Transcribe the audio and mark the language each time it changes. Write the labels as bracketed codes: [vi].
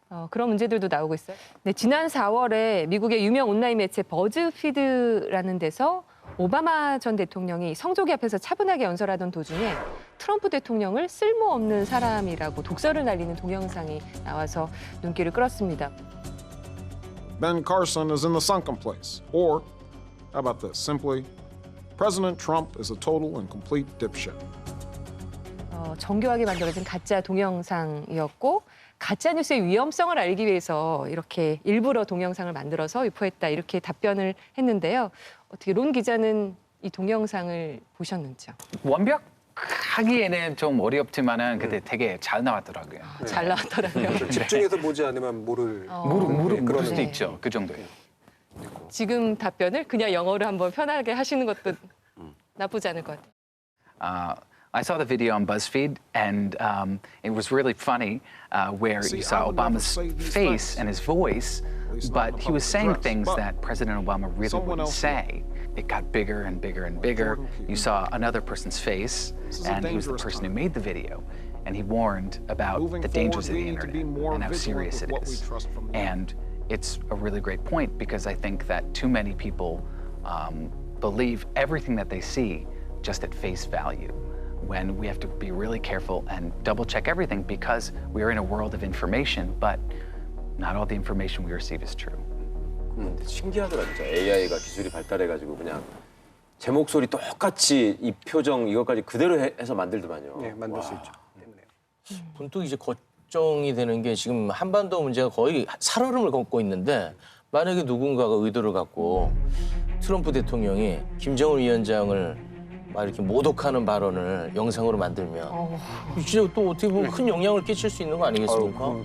[ko] 그런 문제들도 나오고 있어요. 네, 지난 4월에 미국의 유명 온라인 매체 버즈피드라는 데서 오바마 전 대통령이 성조기 앞에서 차분하게 연설하던 도중에 트럼프 대통령을 쓸모없는 사람이라고 독설을 날리는 동영상이 나와서 눈길을 끌었습니다. [en] Ben Carson is in the sunken place. Or, how about this? Simply, President Trump is a total and complete dipshit. [ko] 정교하게 만들어진 가짜 동영상이었고 가짜 뉴스의 위험성을 알기 위해서 이렇게 일부러 동영상을 만들어서 유포했다 이렇게 답변을 했는데요. 어떻게 론 기자는 이 동영상을 보셨는지요? 완벽하기에는 좀 어렵지만은 근데 되게 잘 나왔더라고요. 잘 나왔더라고요. 집중해서 보지 않으면 모를 모를 수도 네. 있죠. 그 정도예요. 지금 답변을 그냥 영어로 한번 편하게 하시는 것도 나쁘지 않을 것 같아요. [en] I saw the video on BuzzFeed, and it was really funny where you saw Obama's face and his voice, but he was saying things that President Obama really wouldn't say. It got bigger and bigger and bigger. You saw another person's face, and he was the person who made the video, and he warned about the dangers of the internet and how serious it is. And it's a really great point because I think that too many people believe everything that they see just at face value, when we have to be really careful and double check everything because we are in a world of information, but not all the information we receive is true. [ko] 신기하더라 진짜. AI가 기술이 발달해가지고 그냥 제 목소리 똑같이 이 표정 이것까지 그대로 해서 만들더만요. 네, 만들 수 있죠. 문득 이제 걱정이 되는 게 지금 한반도 문제가 거의 살얼음을 걷고 있는데 만약에 누군가가 의도를 갖고 트럼프 대통령이 김정은 위원장을 막 이렇게 모독하는 발언을 영상으로 만들면 진짜 또 어떻게 보면 큰 영향을 끼칠 수 있는 거 아니겠습니까?